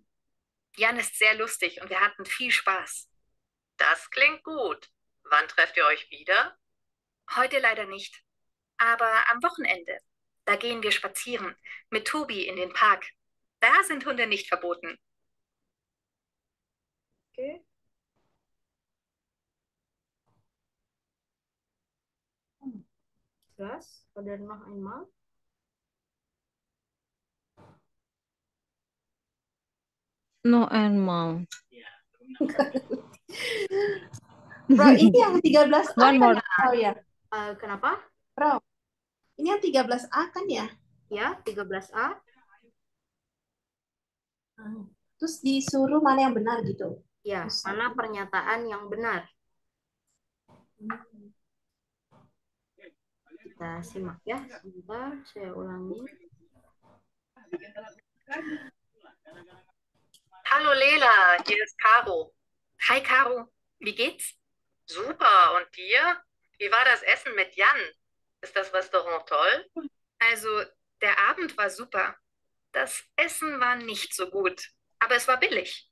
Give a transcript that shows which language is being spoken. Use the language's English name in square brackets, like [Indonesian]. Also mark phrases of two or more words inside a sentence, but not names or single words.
[German] Jan ist sehr lustig und wir hatten viel Spaß. Das klingt gut. Wann trefft ihr euch wieder? Heute leider nicht. Aber am Wochenende, da gehen wir spazieren mit Tobi in den Park. Da sind Hunde nicht verboten. [Indonesian] Oke. Jelas. [German] Oder noch einmal. Noch einmal. [Indonesian] Bro, ini yang 13A [English] One [Indonesian] kan [English] more. [Indonesian] ya, Frau ya? Kenapa? Bro, ini yang 13A kan ya? Ya, 13A. Terus disuruh mana yang benar gitu. Ya, mana pernyataan yang benar? Kita simak ya. Sebentar, saya ulangi. [German] Hallo Lela, hier ist Caro. Hi Caro, wie geht's? Super, und dir? Wie war das Essen mit Jan? Ist das Restaurant toll? Also, der Abend war super. Das Essen war nicht so gut, aber es war billig.